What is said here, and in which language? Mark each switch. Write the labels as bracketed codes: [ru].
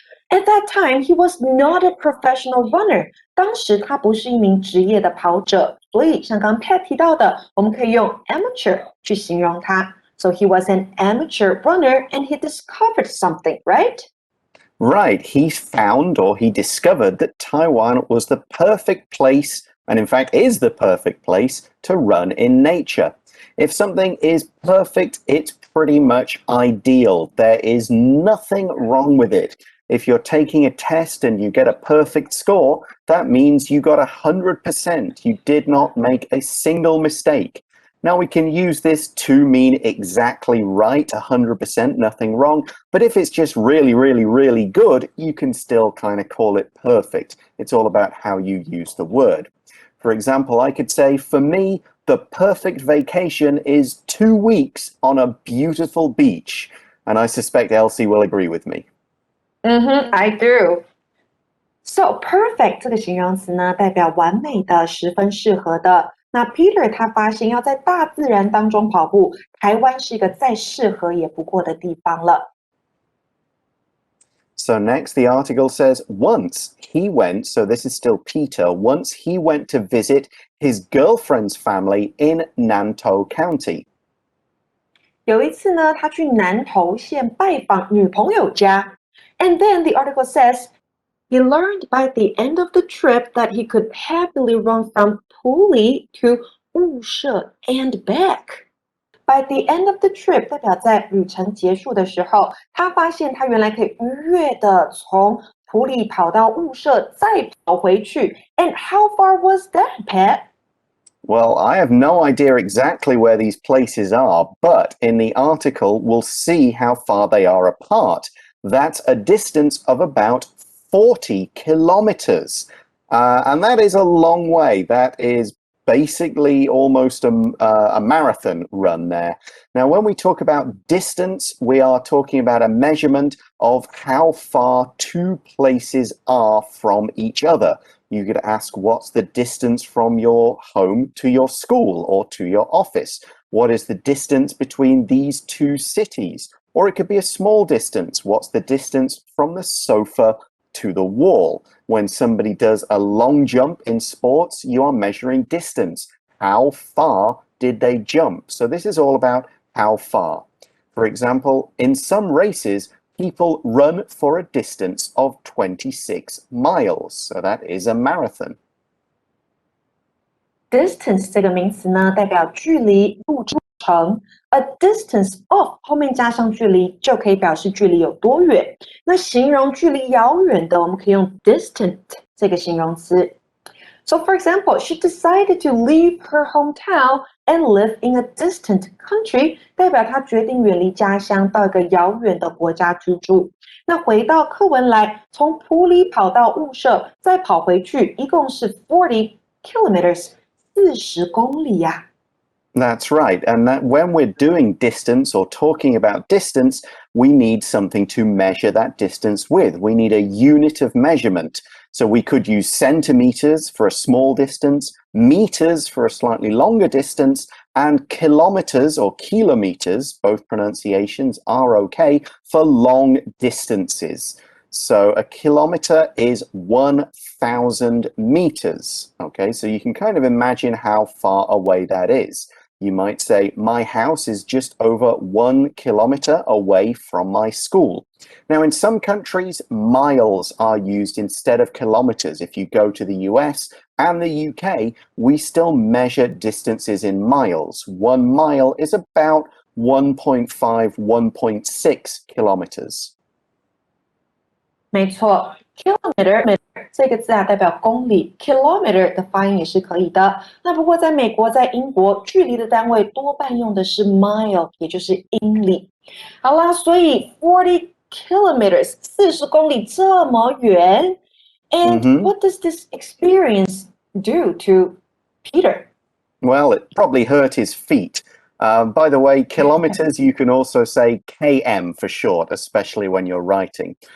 [en] At that time, he was not a professional runner. [zh] 当时他不是一名职业的跑者，所以像刚 Pat 提到的，我们可以用 amateur 去形容他。 [en] So he was an amateur runner and he discovered something, right? Right. He found or he discovered that Taiwan was the perfect place, and in fact is the perfect place, to run in nature. If something is perfect, it's pretty much ideal. There is nothing wrong with it. If you're taking a test and you get a perfect score, that means you got 100%. You did not make a single mistake. Now we can use this to mean exactly right, 100%, nothing wrong. But if it's just really, really, really good, you can still kind of call it perfect. It's all about how you use the word. For example, I could say, for me, the perfect vacation is 2 weeks on a beautiful beach. And I suspect Elsie will agree with me. I do. [zh] So perfect 这个形容词呢，代表完美的、十分适合的。那 Peter 他发现要在大自然当中跑步，台湾是一个再适合也不过的地方了。 [en] So next, the article says, once he went, so this is still Peter, once he went to visit his girlfriend's family in Nantou County. [zh] 有一次呢，他去南投县拜访女朋友家。 [en] And then the article says, he learned by the end of the trip that he could happily run from Puli to 雾社 and back. [zh] By the end of the trip 代表在旅程结束的时候，他发现他原来可以愉悦的从普里跑到雾社，再跑回去。 [en] And how far was that, Pat? Well, I have no idea exactly where these places are, but in the article, we'll see how far they are apart. That's a distance of about 40 kilometers. And that is a long way. That is basically almost a marathon run there. Now, when we talk about distance, we are talking about a measurement of how far two places are from each other. You could ask, what's the distance from your home to your school or to your office? What is the distance between these two cities? Or it could be a small distance. What's the distance from the sofa to the wall? When somebody does a long jump in sports, you are measuring distance. How far did they jump? So this is all about how far. For example, in some races, people run for a distance of 26 miles. So that is a marathon. [zh] Distance 这个名词呢，代表距离、路程。 A distance of 后面加上距离，就可以表示距离有多远。那形容距离遥远的，我们可以用 distant 这个形容词。 [en] So, for example, she decided to leave her hometown and live in a distant country. [zh] 代表她决定远离家乡，到一个遥远的国家居住。那回到课文来，从埔里跑到雾社，再跑回去，一共是40 kilometers, 40公里呀。 [en] That's right. And that when we're doing distance or talking about distance, we need something to measure that distance with. We need a unit of measurement. So we could use centimeters for a small distance, meters for a slightly longer distance, and kilometers or kilometers, both pronunciations are okay, for long distances. So a kilometer is 1,000 meters. Okay, so you can kind of imagine how far away that is. You might say, my house is just over 1 kilometer away from my school. Now, in some countries, miles are used instead of kilometers. If you go to the US and the UK, we still measure distances in miles. 1 mile is about 1.5, 1.6 kilometers. [zh] 没错 ，kilometer 这个字啊代表公里 ，kilometer 的发音也是可以的。那不过在美国、在英国，距离的单位多半用的是 mile， 也就是英里。好啦，所以40 kilometers 40公里这么远 ， [en] and what does this experience do to Peter? Well, it probably hurt his feet. By the way, kilometers, you can also say km for short, especially when you're writing.